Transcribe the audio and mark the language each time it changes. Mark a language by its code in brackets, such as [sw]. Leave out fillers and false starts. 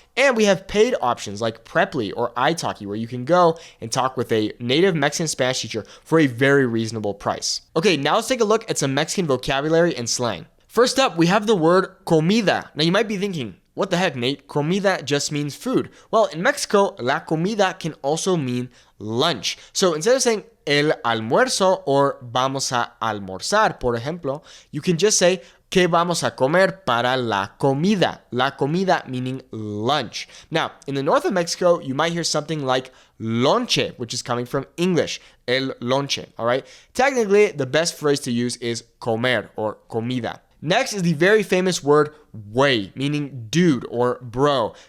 [en] And we have paid options like Preply or italki, where you can go and talk with a native Mexican Spanish teacher for a very reasonable price. Okay, now let's take a look at some Mexican vocabulary and slang. First up, we have the word comida. Now you might be thinking, what the heck, Nate? Comida just means food. Well, in Mexico, la comida can also mean lunch. So instead of saying el almuerzo or [es] vamos a almorzar, [en] por ejemplo, you can just say [es] ¿qué vamos a comer para la comida? [en] La comida meaning lunch. Now, in the north of Mexico, you might hear something like lonche, which is coming from English, el lonche, all right? Technically, the best phrase to use is comer or comida. Next is the very famous word güey, meaning dude or bro.